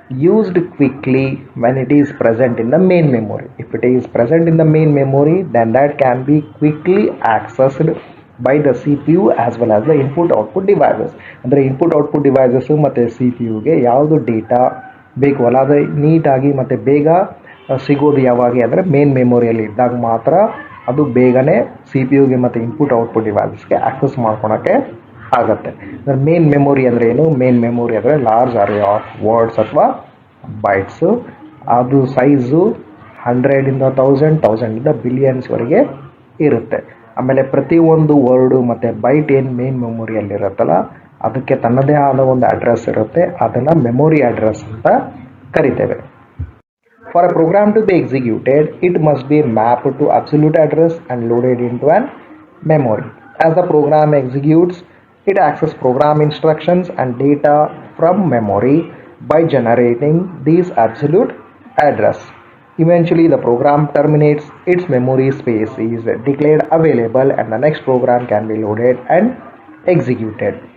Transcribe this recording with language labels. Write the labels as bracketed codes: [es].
[en] used quickly when it is present in the main memory. If it is present in the main memory, then that can be quickly accessed by the CPU as well as the input output devices. [kn] ಅಂದರೆ input output devices ಮತ್ತು C P ಯುಗೆ ಯಾವುದು data ಬೇಕು ಅಲ್ಲ ಅದು ನೀಟಾಗಿ ಮತ್ತು ಬೇಗ ಸಿಗೋದು ಯಾವಾಗ ಅಂದರೆ ಮೇನ್ ಮೆಮೊರಿಯಲ್ಲಿ ಇದ್ದಾಗ ಮಾತ್ರ ಅದು ಬೇಗನೆ ಸಿ ಪಿ ಯುಗೆ ಮತ್ತು ಇನ್ಪುಟ್ ಔಟ್ಪುಟ್ ಡಿವೈಸಸ್ಗೆ ಆಕ್ಸೆಸ್ ಮಾಡ್ಕೊಳಕ್ಕೆ ಆಗುತ್ತೆ. ಅಂದರೆ ಮೇನ್ ಮೆಮೊರಿ ಅಂದರೆ ಏನು? ಮೇನ್ ಮೆಮೊರಿ ಅಂದರೆ [en] large array of words [kn] ಅಥವಾ ಬೈಟ್ಸು. ಅದು ಸೈಜು 100ಇಂದ 1000ಇಂದ ಬಿಲಿಯನ್ಸ್ವರೆಗೆ ಇರುತ್ತೆ. ಆಮೇಲೆ ಪ್ರತಿಯೊಂದು ವರ್ಡು ಮತ್ತು ಬೈಟ್ ಏನು ಮೇನ್ ಮೆಮೊರಿಯಲ್ಲಿರುತ್ತಲ್ಲ ಅದಕ್ಕೆ ತನ್ನದೇ ಆದ ಒಂದು ಅಡ್ರೆಸ್ ಇರುತ್ತೆ. ಅದನ್ನು ಮೆಮೊರಿ ಅಡ್ರೆಸ್ ಅಂತ ಕರಿತೇವೆ. [en] For a program to be executed it must be map to absolute address and loaded into an memory. As the program executes, it accesses program instructions and data from memory by generating these absolute address. Eventually, the program terminates, its memory space is declared available and the next program can be loaded and executed.